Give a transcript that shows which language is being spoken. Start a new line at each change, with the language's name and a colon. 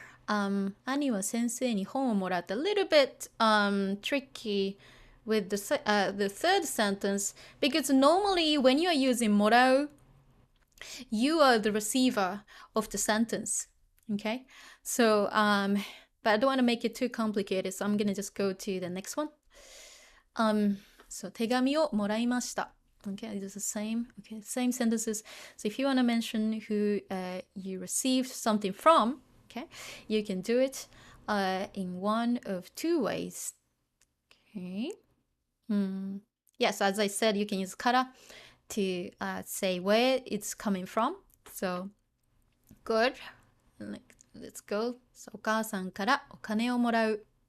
Japanese: 兄は先生に本をもらった.
English: A little bit tricky with the third sentence because normally when you are using もらう, you are the receiver of the sentence. Okay? So, but I don't want to make it too complicated, so I'm going to just go to the next one.
Japanese: So, 手紙をもらいました.
English: Okay, it's the same. Okay, same sentences. So if you want to mention who you received something from, okay, you can do it in one of two ways. Okay. Yes, as I said, you can use kara to say where it's coming from. So, good. Let's go.
Japanese: So, お母さんからお金をもらう.